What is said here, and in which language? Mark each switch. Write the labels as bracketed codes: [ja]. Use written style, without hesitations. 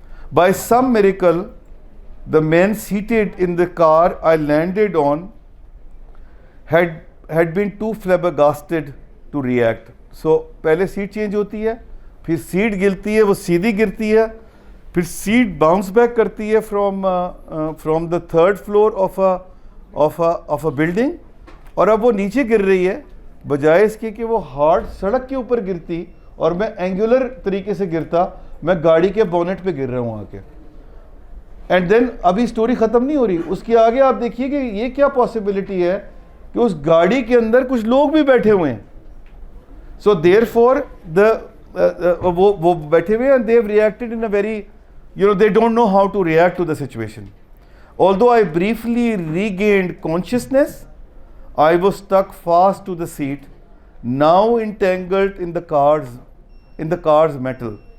[en] By some miracle, the men seated in the car I landed on had been too flabbergasted to react. So, [ur] پہلے set change ہوتی ہے, پھر set گرتی ہے, وہ سیدھی گرتی ہے, پھر سیٹ باؤنس بیک کرتی ہے [en] from the third floor of a building, [ur] اور اب وہ نیچے گر رہی ہے, بجائے اس کے کہ وہ ہارڈ سڑک کے اوپر گرتی اور میں اینگولر طریقے سے گرتا, میں گاڑی کے بونٹ پہ گر رہا ہوں آ کے. اینڈ دین ابھی اسٹوری ختم نہیں ہو رہی, اس کے آگے آپ دیکھیے کہ یہ کیا پاسبلٹی ہے کہ اس گاڑی کے اندر کچھ لوگ بھی بیٹھے ہوئے ہیں. [en] so therefore [ur] وہ بیٹھے ہوئے ہیں, [en] and they have reacted in a very, they don't know how to react to the situation. Although I briefly regained consciousness, I was stuck fast to the seat, now entangled in the car's metal.